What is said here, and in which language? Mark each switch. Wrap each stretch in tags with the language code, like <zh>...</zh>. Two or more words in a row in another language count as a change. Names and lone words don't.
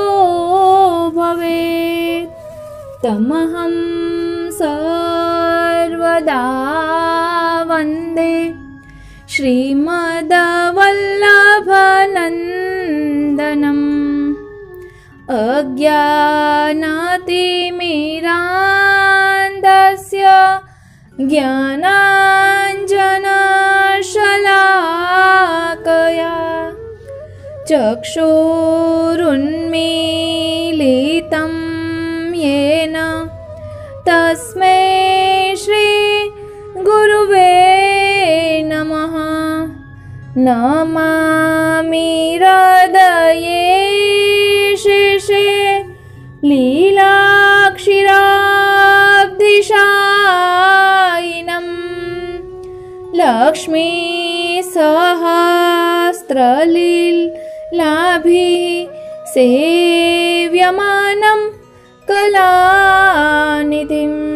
<sa>ભવેत् તમહં સર્વદા વંદે શ્રીમદ્વલ્લભનંદનમ અજ્ઞાનાતિમિરાન્ધસ્ય જ્ઞાનાંજનશલાકયા ચક્ષુરુન્મીલિतं येन तस्मै श्री गुरुवे नमः नमामि हृदये शेषे लीलाक्षिराब्धिशायिनं लक्ष्मी सहस्रलीलाभिः सेव्यमानं कलानिधिं</sa>